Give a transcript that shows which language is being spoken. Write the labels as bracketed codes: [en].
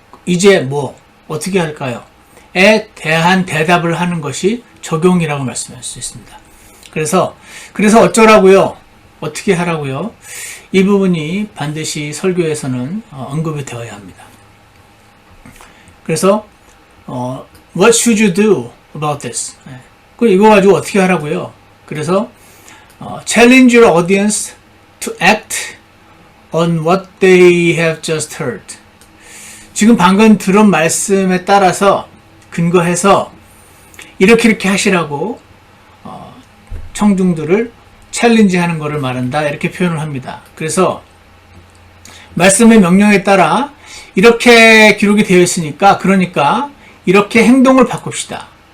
[ko] 이제 어떻게 할까요? 에 대한 대답을 하는 것이 적용이라고 말씀할 수 있습니다. 그래서 어쩌라고요? 어떻게 하라고요? 이 부분이 반드시 설교에서는 언급이 되어야 합니다. [en] 그래서 What should you do about this? [ko] 이거 가지고 어떻게 하라고요? [en] 그래서 challenge your audience to act on what they have just heard. [ko] 지금 방금 들은 말씀에 따라서 근거해서 이렇게 하시라고 청중들을 챌린지하는 것을 말한다, 이렇게 표현을 합니다. 그래서 말씀의 명령에 따라 이렇게 기록이 되어 있으니까, 그러니까 이렇게 행동을 바꿉시다.